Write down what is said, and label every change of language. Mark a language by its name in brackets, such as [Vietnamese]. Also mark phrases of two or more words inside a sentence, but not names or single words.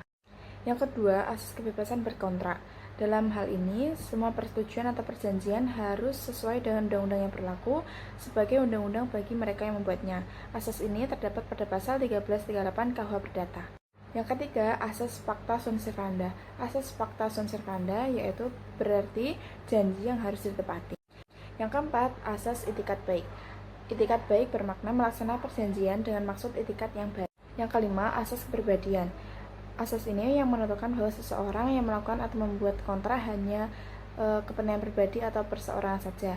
[Indonesian] Yang kedua, asas kebebasan berkontrak. Dalam hal ini, semua persetujuan atau perjanjian harus sesuai dengan undang-undang yang berlaku sebagai undang-undang bagi mereka yang membuatnya. Asas ini terdapat pada pasal 1338 KUH Perdata. Yang ketiga, asas [Latin] pacta sunt servanda. [Indonesian] Asas [Latin] pacta sunt servanda [Indonesian] yaitu berarti janji yang harus ditepati. Yang keempat, asas itikat baik. Itikat baik bermakna melaksanakan perjanjian dengan maksud itikat yang baik. Yang kelima, asas kepribadian. Asas ini yang menentukan bahwa seseorang yang melakukan atau membuat kontrak hanya kepentingan pribadi atau perseorangan saja.